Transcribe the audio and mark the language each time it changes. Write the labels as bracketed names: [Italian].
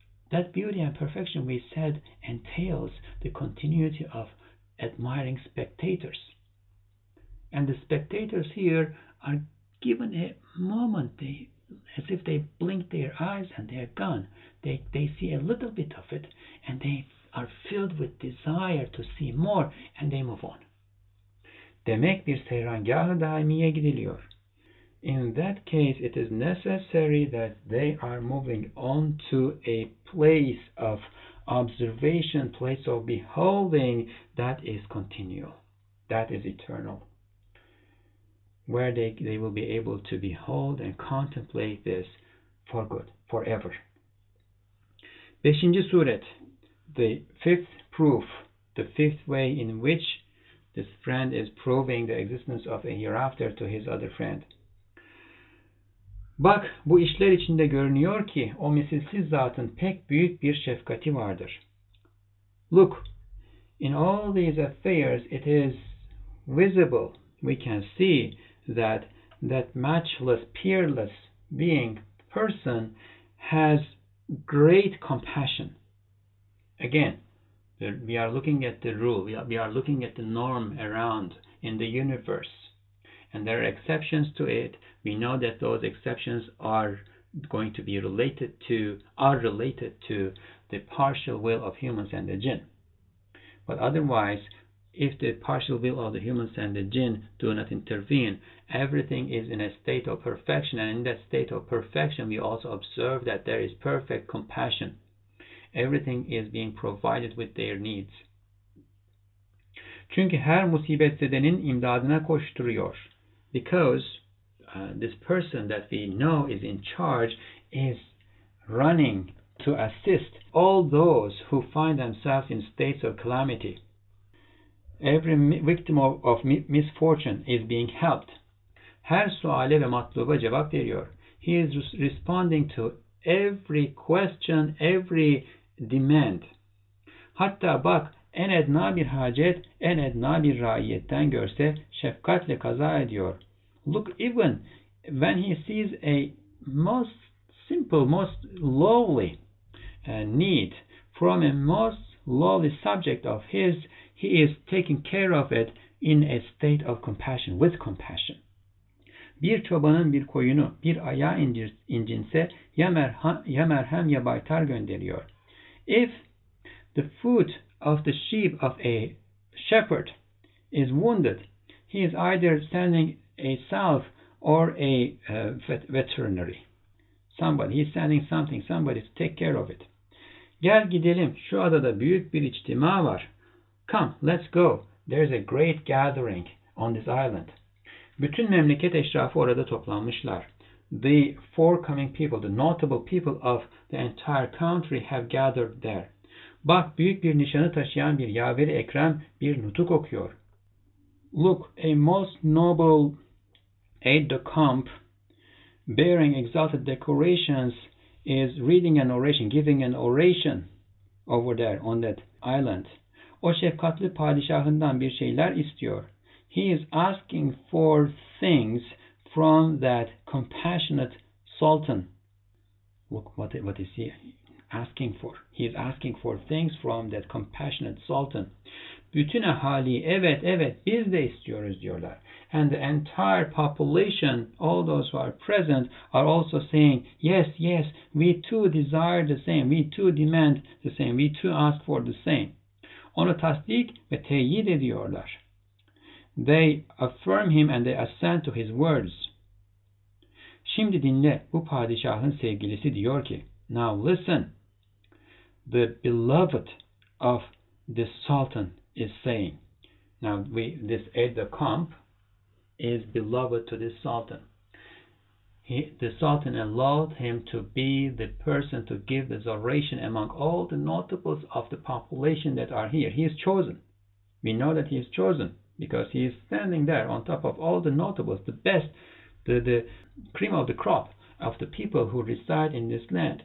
[English] That beauty and perfection, we said, entails the continuity of admiring spectators. And the spectators here are given a moment, as if they blink their eyes and they're gone. They see a little bit of it and they are filled with desire to see more and they move on. [Turkish] Demek bir seyrangâh-ı daimiye gidiliyor. [English] In that case, it is necessary that they are moving on to a place of observation, place of beholding that is continual, that is eternal, where they will be able to behold and contemplate this for good, forever. [Turkish] Beşinci suret, [English] the fifth proof, the fifth way in which this friend is proving the existence of a hereafter to his other friend. [Turkish] Bak, bu işler içinde görünüyor ki o misilsiz zatın pek büyük bir şefkati vardır. [English] Look, in all these affairs it is visible, we can see that matchless, peerless being, person, has great compassion. Again, we are looking at the rule, we are looking at the norm around in the universe. And there are exceptions to it. We know that those exceptions are going to be related to the partial will of humans and the jinn. But otherwise, if the partial will of the humans and the jinn do not intervene, everything is in a state of perfection. And in that state of perfection, we also observe that there is perfect compassion. Everything is being provided with their needs. [Turkish] Çünkü her musibetzedenin imdadına koşturuyor. [English] Because this person that we know is in charge is running to assist all those who find themselves in states of calamity. Every victim of misfortune is being helped. [Turkish] Her suale ve matluba cevap veriyor. [English] He is responding to every question, every demand. [Turkish] Hatta bak, en edna bir hacet, en edna bir raiyetten görse şefkatle kaza ediyor. [English] Look, even when he sees a most simple, most lowly need from a most lowly subject of his, he is taking care of it in a state of compassion, with compassion. [Turkish] Bir çobanın bir koyunu bir ayağı incinse ya merhem ya baytar gönderiyor. [English] If the foot of the sheep of a shepherd is wounded, he is either sending a salve or a veterinary. He's sending somebody to take care of it. [Turkish] Gel gidelim, şu adada büyük bir içtima var. [English] Come, let's go. There's a great gathering on this island. [Turkish] Bütün memleket eşrafı orada toplanmışlar. [English] The forecoming people, the notable people of the entire country have gathered there. [Turkish] Bak, büyük bir nişanı taşıyan bir yaveri ekrem bir nutuk okuyor. [English] Look, a most noble aide-de-camp bearing exalted decorations is reading an oration, giving an oration over there on that island. [Turkish] O şefkatli padişahından bir şeyler istiyor. [English] He is asking for things from that compassionate sultan. Look, what is he asking for? He is asking for things from that compassionate sultan. [Turkish] Bütün ahali, evet, biz de istiyoruz diyorlar. [English] And the entire population, all those who are present, are also saying, yes, we too desire the same, we too demand the same, we too ask for the same. [Turkish] Onu tasdik ve teyit ediyorlar. [English] They affirm him and they assent to his words. [Turkish] Şimdi dinle, bu padişahın sevgilisi diyor ki, [English] now listen, the beloved of the sultan is saying. Now this aide-de-camp is beloved to this sultan. The sultan allowed him to be the person to give this oration among all the notables of the population that are here. He is chosen. We know that he is chosen because he is standing there on top of all the notables, the best, the cream of the crop of the people who reside in this land.